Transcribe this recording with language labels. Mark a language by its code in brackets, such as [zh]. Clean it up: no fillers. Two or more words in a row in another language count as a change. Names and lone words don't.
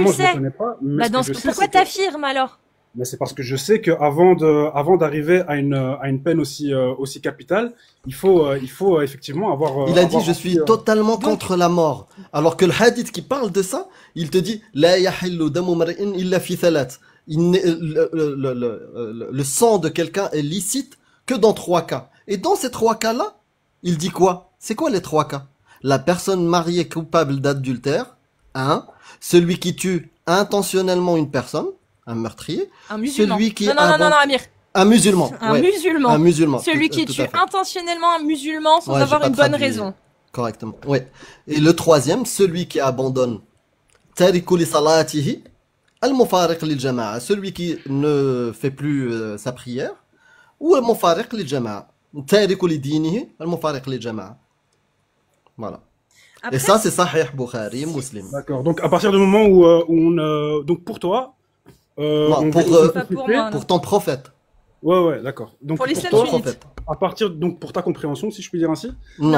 [fr] premièrement, le je ne sais? connais pas, mais Bah ce dans que je sais, pourquoi c'est que- t'affirmes alors? Mais c'est parce que je sais que avant d'arriver à une peine aussi capitale, il faut effectivement avoir. Il a dit avoir je suis totalement contre la mort. Alors que le hadith qui parle de ça, il te dit [ar] لا يحل دم امرئ إلا في ثلاث. [fr] Le sang de quelqu'un est licite que dans 3 cas. Et dans ces 3 cas-là, il dit quoi? C'est quoi les 3 cas? La personne mariée coupable d'adultère, 1. Celui qui tue intentionnellement une personne, un meurtrier. Un musulman. Celui qui non, Amir. Un musulman. Un ouais. musulman. Un musulman. Celui qui Tout tue à fait. intentionnellement un musulman sans Ouais, j'ai avoir pas une bonne traduit. raison. Correctement. Oui. Et le 3e, celui qui abandonne [ar] تارك لصلاته المفارق للجماعة, [fr] celui qui ne fait plus sa prière, ou [ar] المفارق للجماعة, تارك لدينه المفارق للجماعة. [fr] Voilà. Après, Et ça c'est Sahih Bukhari, Muslim. D'accord. Donc à partir du moment où donc pour toi, Non, on pour, vit une Pas pour société- moi, non. Pour ton prophète. Ouais, d'accord. Donc Pour pour l'islam toi, sunnite. prophète. à partir donc pour ta compréhension, si je puis dire ainsi. Non,